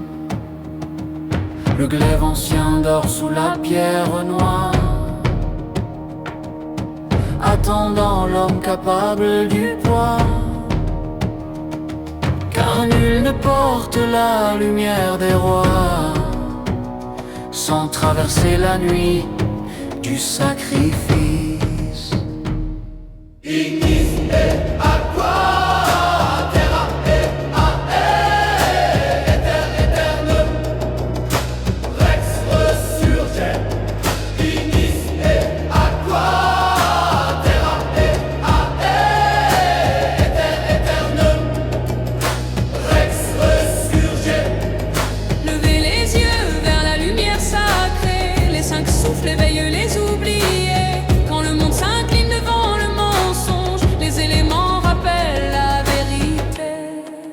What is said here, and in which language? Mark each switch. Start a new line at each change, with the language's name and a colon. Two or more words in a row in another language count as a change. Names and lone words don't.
French: Le glaive ancien dort sous la pierre noire, attendant l'homme capable du poids. Car nul ne porte la lumière des rois sans traverser la nuit du sacrifice.
Latin: Ignis et aqua, terra et aer, éther éternum, rex resurgere. Ignis et aqua,
French: éveille les oubliés. Quand le monde s'incline devant le mensonge, les éléments rappellent la vérité.